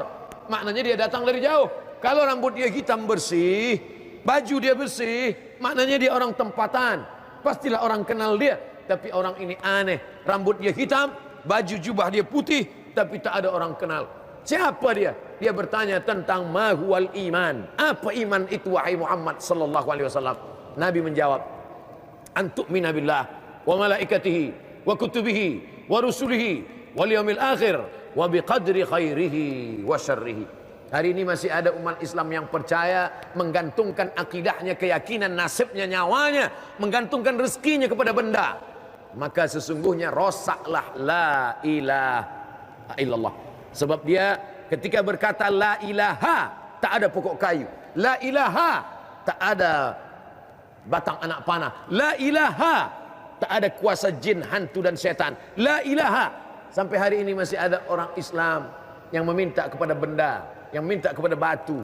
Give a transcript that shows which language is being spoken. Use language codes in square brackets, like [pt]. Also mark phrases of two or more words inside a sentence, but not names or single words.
[ms] Maknanya dia datang dari jauh. Kalau rambut dia hitam bersih, baju dia bersih, maknanya dia orang tempatan. Pastilah orang kenal dia. Tapi orang ini aneh, rambut dia hitam, baju jubah dia putih, tapi tak ada orang kenal. Siapa dia? Dia bertanya tentang [ar] ما هو الإيمان. [ms] Apa iman itu wahai Muhammad [ar] صلى الله عليه وسلم? [ms] Nabi menjawab, [ar] أن تؤمن بالله وملائكته وكتبه ورسله واليوم الآخر وبقدر خيره وشره. [ms] Hari ini masih ada umat Islam yang percaya, menggantungkan akidahnya, keyakinan, nasibnya, nyawanya, menggantungkan rezekinya kepada benda. Maka sesungguhnya rosaklah [ar] لا إله إلا الله. [ms] Sebab dia ketika berkata [ar] لا إله, [ms] tak ada pokok kayu. [ar] لا إله, [ms] tak ada batang anak panah. [ar] لا إله, [ms] tak ada kuasa jin, hantu dan setan. [ar] لا إله. [ms] Sampai hari ini masih ada orang Islam yang meminta kepada benda, yang minta kepada batu.